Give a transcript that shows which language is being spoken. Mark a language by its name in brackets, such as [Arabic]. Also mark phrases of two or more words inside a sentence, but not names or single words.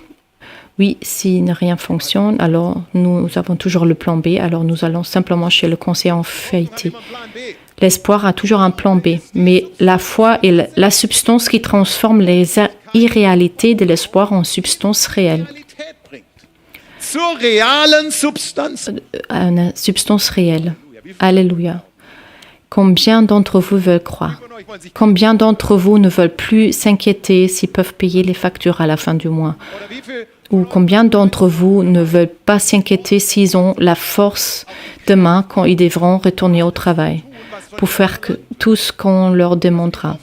[French] Oui, si rien fonctionne, alors nous avons toujours le plan B, alors nous allons simplement chez le conseiller en faillite. L'espoir a toujours un plan B, mais la foi est la substance qui transforme les irréalités de l'espoir en substance réelle. [German] Zur realen Substanz. [French] Une substance réelle. Alléluia. Combien d'entre vous veulent croire? Combien d'entre vous ne veulent plus s'inquiéter s'ils peuvent payer les factures à la fin du mois? Ou combien d'entre vous ne veulent pas s'inquiéter s'ils ont la force demain quand ils devront retourner au travail pour faire tout ce qu'on leur demandera?